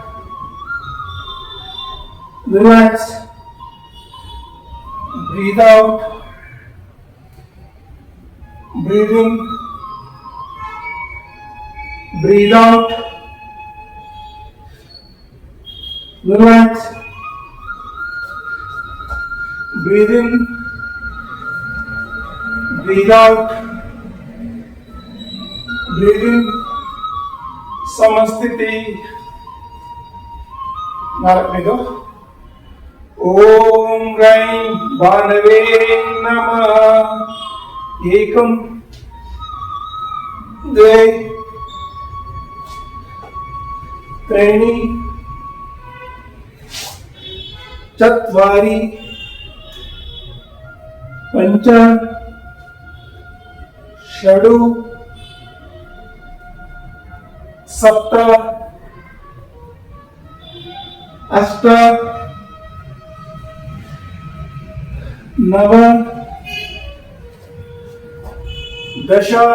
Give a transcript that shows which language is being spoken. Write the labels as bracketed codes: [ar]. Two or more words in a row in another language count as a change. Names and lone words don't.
[en] Relax, breathe out, breathe in, breathe out. रिलैक्स, breathe in, breathe out, breathe in. [kn] ಸಮಸ್ಥಿತಿ. ನಾಲ್ಕನೇದು [sa] ಓಂ ರೈಂ ಭಾನವೇ ನಮಃ. ಏಕಂ ದ್ವೇ ತ್ರೀಣಿ ಚತ್ವಾರಿ पंच षडु सप्त अष्ट नव दश